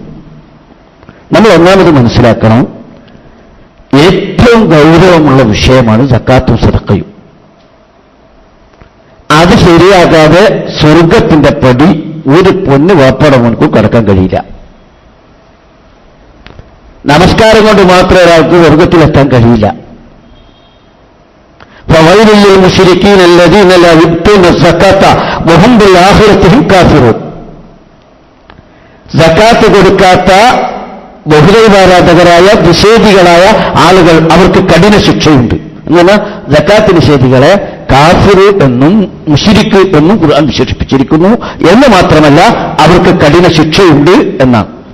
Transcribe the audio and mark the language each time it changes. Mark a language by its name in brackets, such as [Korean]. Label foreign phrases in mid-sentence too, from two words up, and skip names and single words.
[Malayalam] നമ്മൾ ഒന്നാമത് മനസ്സിലാക്കണം, ഏറ്റവും ഗൗരവമുള്ള വിഷയമാണ് സക്കാത്തും സദഖയും. അത് ശരിയാകാതെ സ്വർഗത്തിന്റെ പടി ഒരു പൊന്ന് വാപ്പയുടെ മുൻകൂർ കടക്കാൻ കഴിയില്ല. നമസ്കാരം കൊണ്ട് മാത്രം ഒരാൾക്ക് സ്വർഗത്തിലെത്താൻ കഴിയില്ല. [Arabic] فويل للمشركين الذين لا يؤتون الزكاة وهم بالآخرة هم كافرون. [Malayalam] സക്കാത്ത് കൊടുക്കാത്ത ബഹുദൈവാരാധകരായ നിഷേധികളായ ആളുകൾ, അവർക്ക് കഠിന ശിക്ഷയുണ്ട്. അങ്ങനെ സക്കാത്ത് നിഷേധികളെ കാഫിർ എന്നും മുശ്രിക്ക് എന്നും ഖുർആൻ വിശേഷിപ്പിച്ചിരിക്കുന്നു. എന്ന് മാത്രമല്ല, അവർക്ക് കഠിന ശിക്ഷയുണ്ട് എന്നാണ്.